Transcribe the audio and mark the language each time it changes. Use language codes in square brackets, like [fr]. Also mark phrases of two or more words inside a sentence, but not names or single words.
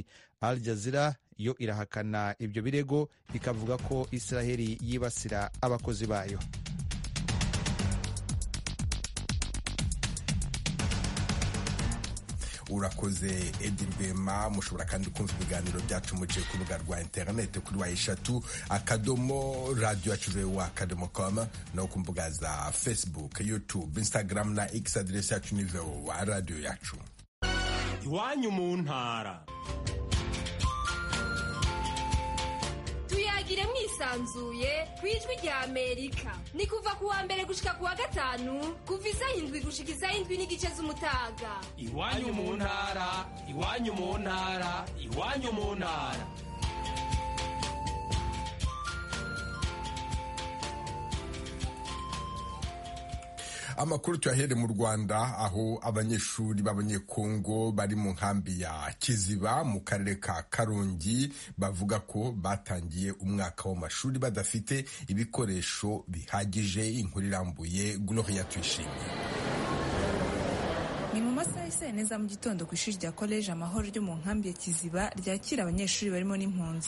[rw] Al Jazeera yo irahakana ibyo birego, ikavuga ko Israheli yibasira abakozi bayo. Urakoze Edi Rwema. Mushobora kandi kumva ibiganiro byacu muciye ku rubuga rwa interineti kuri wa@radio.com no ku mbuga za Facebook, YouTube, Instagram na X. Adresse yacu ni VOA Radio yacu. [rn] Iwanyu mu ntara. Tuyagire mwisanzuye kwijwi rya Amerika. Ni kuva kuwa mbere gushika kuwa gatanu, kuva isaha 7 gushika isaha 7:30 z'umutaga. Iwanyu mu ntara, iwanyu mu ntara, iwanyu mu ntara. [rw] Amakuru tuyahere mu Rwanda, aho abanyeshuri b'Abanyekongo bari mu nkambi ya Kiziba mu karere ka Karongi bavuga ko batangiye umwaka w'amashuri badafite ibikoresho bihagije. Inkuru irambuye Gloria Tuyishimiye. Ni mu masaha y'isa neza mu gitondo ku ishuri rya College Amahoro ryo mu nkambi ya Kiziba ryakira abanyeshuri barimo n'impunzi.